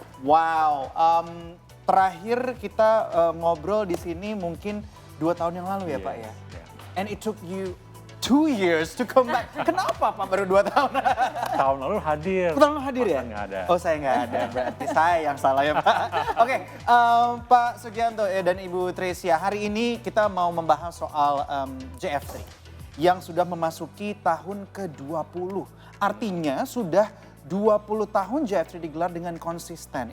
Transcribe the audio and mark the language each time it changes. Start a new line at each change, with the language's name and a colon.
Indonesian: Wow, terakhir kita ngobrol di sini mungkin 2 tahun yang lalu ya Pak ya?
English: And it took you 2 years to come back.
Indonesian: Kenapa Pak baru 2 tahun? Tahun lalu hadir. Tahun lalu hadir ya? Masa nggak ada. Oh saya nggak ada, berarti saya yang salah ya Pak. Oke, Pak Sugianto dan Ibu Tresia, hari ini kita mau membahas soal JF3 yang sudah memasuki tahun ke-20. Artinya sudah 20 tahun JF3 digelar dengan konsisten.